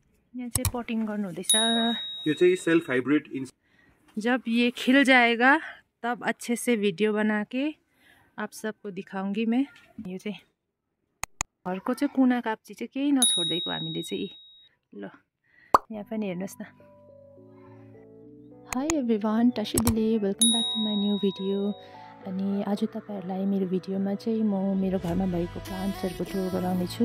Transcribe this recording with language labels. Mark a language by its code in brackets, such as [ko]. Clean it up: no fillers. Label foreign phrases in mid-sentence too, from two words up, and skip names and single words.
[ne] यहाँ चाहिँ पटिङ गर्नु हुँदैछ। यो चाहिँ [en] self hybrid. [hi] जब ये खिल जाएगा तब अच्छे से वीडियो बना के आप सबको दिखाऊंगी मैं। [ne] यो चाहिँ घरको चाहिँ कुना काप्ची चाहिँ केही नछोड्दैको हामीले चाहिँ। ल यहाँ पनि हेर्नुहोस् न। [en] hi everyone, [bo] བཀྲ་ཤིས་ བདེ་ལེགས, [en] welcome back to my new video. [ne] अनि आज तपाईहरुलाई मेरो भिडियोमा चाहिँ म मेरो घरमा भएको प्लान्ट्सहरुको टुर गराउने छु।